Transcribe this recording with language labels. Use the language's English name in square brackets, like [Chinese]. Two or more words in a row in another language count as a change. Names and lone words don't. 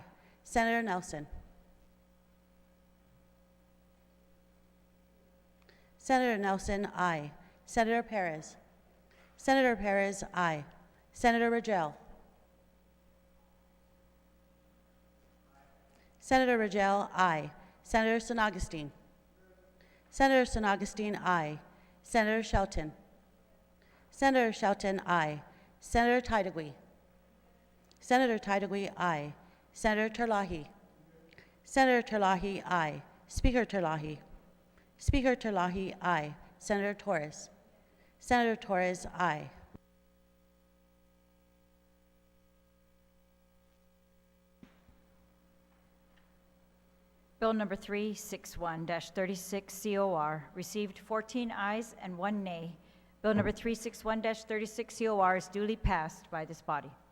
[English] Senator Nelson. Senator Nelson, aye. Senator Perez. Senator Perez, aye. Senator Ragel. Senator Ragel, aye. Senator San Augustine. Senator San Augustine, aye. Senator Shelton. Senator Shelton, aye. Senator Titlegy. Senator Titlegy, aye. Senator Terlahi. Senator Terlahi, aye. Speaker Terlahi. Speaker Terlahi, aye. Senator Torres. Senator Torres, aye. Bill number 361-36 COR received 14 ayes and 1 nay. Bill number 361-36 COR is duly passed by this body.